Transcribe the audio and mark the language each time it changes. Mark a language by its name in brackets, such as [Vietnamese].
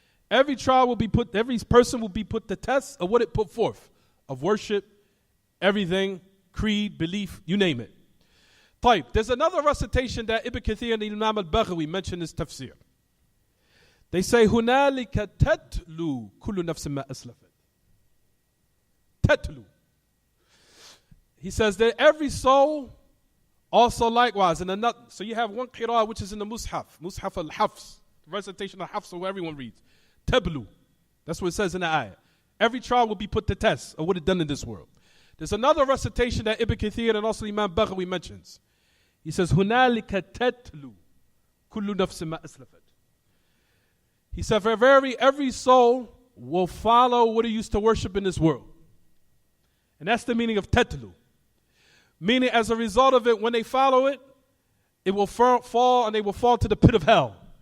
[English] Every trial will be put, every person will be put to test of what it put forth, of worship, everything, creed, belief, you name it. طيب, there's another recitation that Ibn Kathir and Imam al-Baghawi mentioned in his tafsir. They say, [Arabic] هُنَالِكَ تَتْلُو كُلُّ نَفْسٍ مَا أَسْلَفَتْ. Tatlu. [English] He says that every soul also likewise. And another, so you have one qira'ah which is in the Mus'haf al-Hafs, recitation of Hafs, where everyone reads. Tablu. That's what it says in the ayah. Every trial will be put to test of what it done in this world. There's another recitation that Ibn Kathir and also Imam Baghawi mentions. He says, [Arabic] هُنَالِكَ تَتْلُو كُلُّ نَفْسٍ مَا أَسْلَفَتْ. [English] He said, for every soul will follow what it used to worship in this world. And that's the meaning of tetlu. Meaning as a result of it, when they follow it, it will fall and they will fall to the pit of hell.